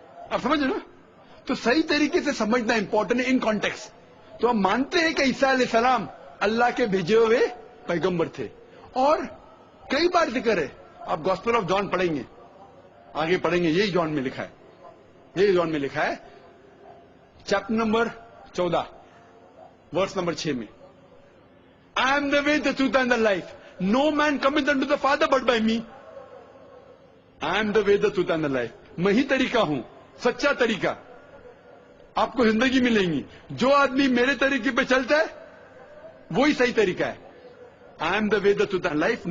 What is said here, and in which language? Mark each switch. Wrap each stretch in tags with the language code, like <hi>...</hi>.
<ur>آپ سمجھ رہے نا؟ تو صحیح طریقے سے سمجھنا امپورٹنٹ ہے ان کانٹیکسٹ۔ تو ہم مانتے ہیں کہ عیسیٰ علیہ السلام اللہ کے بھیجے ہوئے پیغمبر تھے، اور کئی بار ذکر ہے، آپ گاسپل آف جان پڑھیں گے، آگے پڑھیں گے، یہی جان میں لکھا ہے، یہی جان میں لکھا ہے چیپٹر نمبر 14 ورس نمبر 6 میں،</ur> <en>I am the way, the truth and the life. No man cometh unto the Father but by me. I am the way, the truth and the life.</en> <ur>میں ہی طریقہ ہوں، سچا طریقہ، آپ کو زندگی ملیں گی۔ جو آدمی میرے طریقے پہ چلتا ہے وہی صحیح طریقہ ہے۔</ur> <en>I am the way, the truth and life.</en>